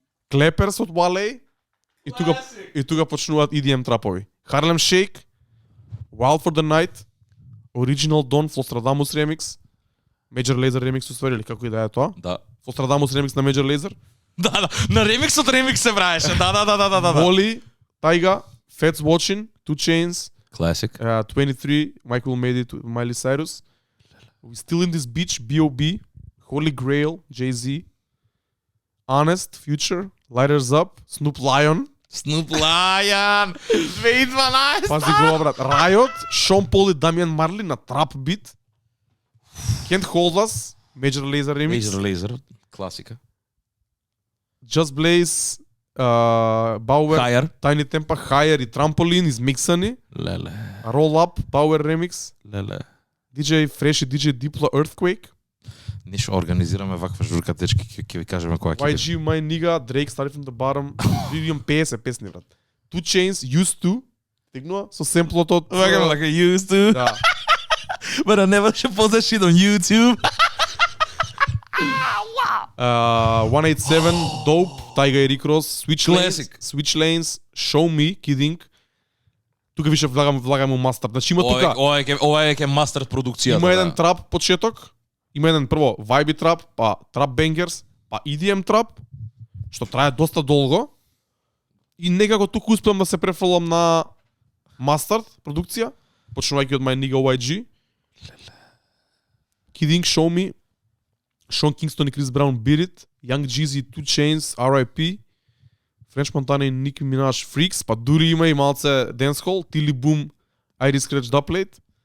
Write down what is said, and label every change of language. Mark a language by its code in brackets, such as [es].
[mk] Клеперс од Wale и тука почнуваат EDM трапови. Harlem Shake, Wild for the Night, Original Dawn, Flosstradamus Remix, Major Lazer Remix уствари или како и да е тоа. Да. Flosstradamus Remix на Major Lazer. Да, на ремиксот ремикс се правеше. Да. [en] Volley, Tyga, Fats Watching, 2 Chainz, Classic. 23, Michael Made It, Miley Cyrus. We Still in This Beach, B.O.B, Holy Grail, Jay-Z, Honest, Future, Lighters Up, Snoop Lion. Snoop Lion 2012. [mk] Пази го, брат. Riot, Sean Paul и Damian Marley на трап бит. [en] Can't Hold Us, Major Lazer Remix. [mk] Major Lazer, класика. [en] Just Blaze, Bauer, Higher. [mk] Tiny Tempa, Higher и Trampoline измиксани. Леле. [en] Roll Up, Power Remix. [mk] Леле. [en] DJ Fresh и DJ Diplo, Earthquake. [mk] Нешто организираме ваква журка, дечки, ќе ви кажеме која ќе YG, My Nigga, Drake, Started From The Bottom. Видим 50 песни, брат. [en] 2 Chainz, Used To. [mk] Стигнува со семплото од... [en] like I used to. [mk] Да. [en] But I never should post that shit on YouTube. [mk] 187, Dope, Tyga и Rick Ross, Switch Lanes, [en] Classic. Switch Lanes, Show Me, Kidding. [mk] Тука више влагаме у мастер. Значи има тука, Ова е ке мастер продукцијата. има еден трап почеток, има еден прво vibe трап, па трап бенгерс, па EDM трап, што трае доста долго. И некако тука успеам да се префалам на мастер продукција, почнувајќи од My Nigga YG. Kidding, Show Me, Sean Kingston и Chris Brown, Beat It, Young Jeezy, 2 Chainz, R.I.P, French Montana и Nicki Minaj, Freaks, па дури има и малце dancehall, Tilly Boom, Iris Scratch Dubplate,